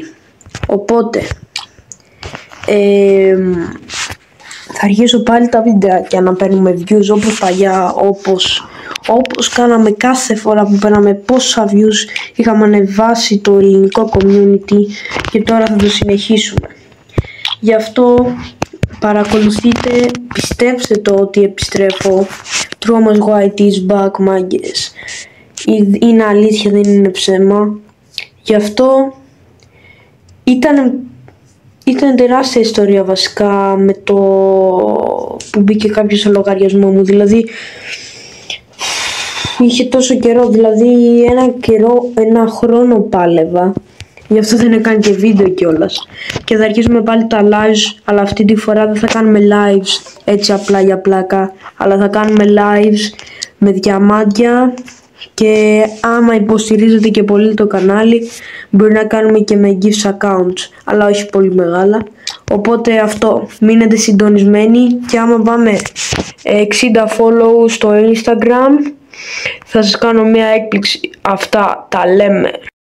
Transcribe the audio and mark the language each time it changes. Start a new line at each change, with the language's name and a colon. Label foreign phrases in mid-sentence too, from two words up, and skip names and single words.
Greek: Οπότε, θα αρχίσω πάλι τα βιντεάκια να παίρνουμε views όπως παλιά, όπως κάναμε κάθε φορά που παίρναμε πόσα views είχαμε ανεβάσει το ελληνικό community και τώρα θα το συνεχίσουμε. Γι' αυτό παρακολουθείτε, πιστέψτε το ότι επιστρέφω.
English: Thomas White is back,
Greek: μάγκες. Είναι αλήθεια, δεν είναι ψέμα. Γι' αυτό ήταν τεράστια ιστορία βασικά με το που μπήκε κάποιος στο λογαριασμό μου. Δηλαδή είχε τόσο καιρό, δηλαδή ένα χρόνο πάλευα. Γι' αυτό δεν έκανε και βίντεο κιόλας. Και θα αρχίσουμε πάλι τα lives, αλλά αυτή τη φορά δεν θα κάνουμε lives έτσι απλά για πλάκα, αλλά θα κάνουμε lives με διαμάντια και άμα υποστηρίζετε και πολύ το κανάλι μπορεί να κάνουμε και με
English: gifts accounts,
Greek: αλλά όχι πολύ μεγάλα. Οπότε αυτό, μείνετε συντονισμένοι και άμα πάμε 60 follow στο Instagram θα σας κάνω μια έκπληξη. Αυτά τα λέμε.